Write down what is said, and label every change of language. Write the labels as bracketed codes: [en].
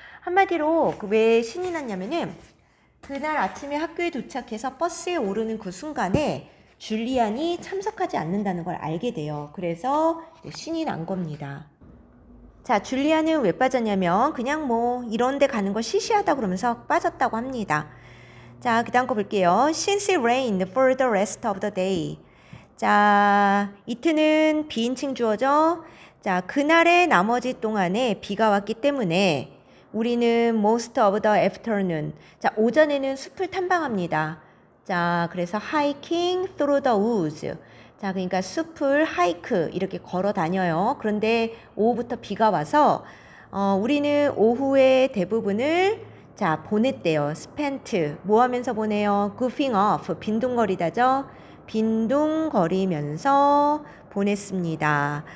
[ko] 한마디로 왜 신이 났냐면은 그날 아침에 학교에 도착해서 버스에 오르는 그 순간에 줄리안이 참석하지 않는다는 걸 알게 돼요. 그래서 신이 난 겁니다. 자, 줄리안은 왜 빠졌냐면 그냥 뭐 이런 데 가는 거 시시하다 그러면서 빠졌다고 합니다. 자, 그 다음 거 볼게요. [en] Since it rained for the rest of the day. [ko] 자, it는 비인칭 주어죠. 자, 그날의 나머지 동안에 비가 왔기 때문에 우리는 [en] most of the afternoon. [ko] 자, 오전에는 숲을 탐방합니다. 자, 그래서 [en] hiking through the woods. [ko] 자, 그러니까 숲을 하이크 이렇게 걸어 다녀요. 그런데 오후부터 비가 와서 우리는 오후의 대부분을 자, 보냈대요. spent. 뭐 하면서 보내요? [en] goofing off. [ko] 빈둥거리다죠? 빈둥거리면서 보냈습니다.